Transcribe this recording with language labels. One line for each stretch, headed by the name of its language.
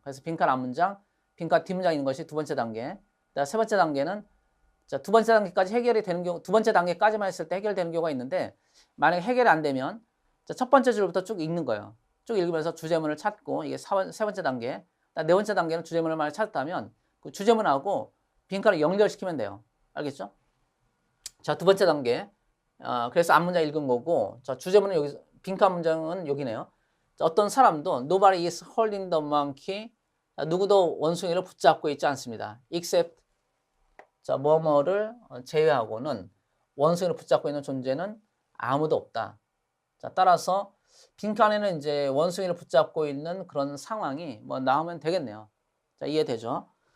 Korean: 그래서 빈칸 앞 문장, 빈칸 뒷 문장 있는 것이 두 번째 단계. 세 번째 단계는 자, 두 번째 단계까지 해결이 되는 경우, 두 번째 단계까지만 했을 때 해결되는 경우가 있는데 만약에 해결이 안 되면 자, 첫 번째 줄부터 쭉 읽는 거예요. 쭉 읽으면서 주제문을 찾고 이게 세 번째 단계. 네 번째 단계는 주제문을 만약 찾았다면 그 주제문하고 빈칸을 연결시키면 돼요. 알겠죠? 자, 두 번째 단계. 그래서 앞 문장 읽은 거고 자, 주제문은 여기 빈칸 문장은 여기네요. 자, 어떤 사람도
English: nobody is holding the monkey.
Korean: 자, 누구도 원숭이를 붙잡고 있지 않습니다. except 자, 뭐뭐를 제외하고는 원숭이를 붙잡고 있는 존재는 아무도 없다. 자, 따라서 빈칸에는 이제 원숭이를 붙잡고 있는 그런 상황이 뭐 나오면 되겠네요. 자, 이해되죠?